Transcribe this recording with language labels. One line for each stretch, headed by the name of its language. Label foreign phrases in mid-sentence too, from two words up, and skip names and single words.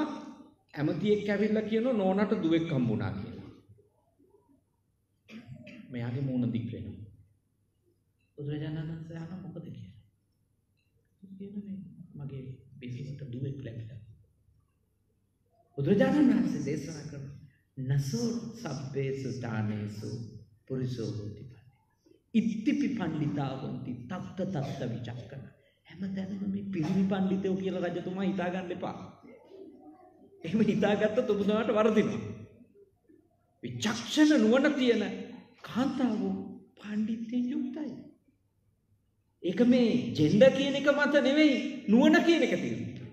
Sinhala: ඇමතියෙක් ඇවිල්ලා කියනවා නෝනට දුවෙක් හම්බුණා කියලා. මෙයාගේ මූණ දික් වෙනවා. බුදුරජාණන් වහන්සේ අහනවා මොකද කියලා. කියනවා මගේ බිසිමට දුවෙක් ලැබිලා. බුදුරජාණන් වහන්සේ දේශනා කරනවා
Pali: නසෝ සබ්බේසු තානේසු පුරිසෝ හෝති. ඉත්තිපි පණ්ඩිතාවන්ති තත්ත තත්ත විචක්කන.
Sinhala: හැමතැනම මේ පිරිමි පණ්ඩිතයෝ කියලා රජතුමා හිතා ගන්න එපා. එහෙම හිතාගත්තොත් ඔබතුමාට වරදිනවා. විචක්ෂණ නුවණ තියෙන කාන්තාව පණ්ඩිතයෙන් යුක්තයි. ඒක මේ ජෙන්ඩර් කියන එක මත නෙවෙයි නුවණ කියන එක තියෙනවා.